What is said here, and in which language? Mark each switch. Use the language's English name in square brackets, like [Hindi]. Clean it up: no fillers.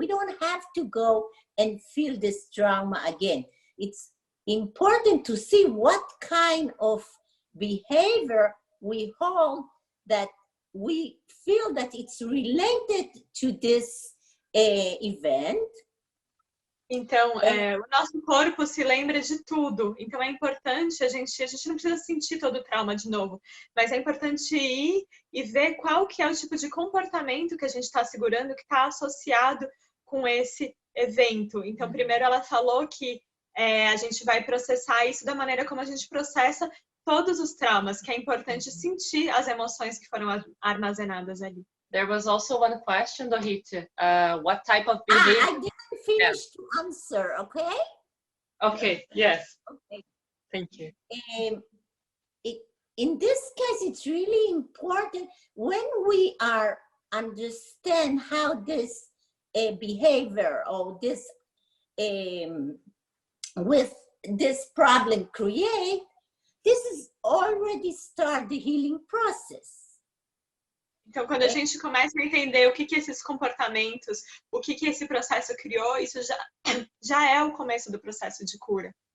[English] We don't have to go and feel this trauma again. It's important to see what kind of behavior we hold that we feel that it's related to this event. [Portuguese] Então, o nosso corpo se lembra de tudo. Então, é importante a gente não precisa sentir todo o trauma de novo, mas é importante ir e ver qual que é o tipo de comportamento que a gente está segurando que está associado com esse evento. Então, primeiro ela falou que a gente vai processar isso da maneira como a gente processa todos os traumas, que é importante sentir as emoções que foram armazenadas ali. [English] There was also one question, Dorit. What type of behavior? I didn't finish to answer, okay? Okay, yes. Okay. Thank you. In this case, it's really important when we understand how this behavior or this with this problem create, this is already start the healing process. [Portuguese] Então, quando a gente começa a entender o que esses comportamentos, o que esse processo criou, isso já é o começo do processo de cura.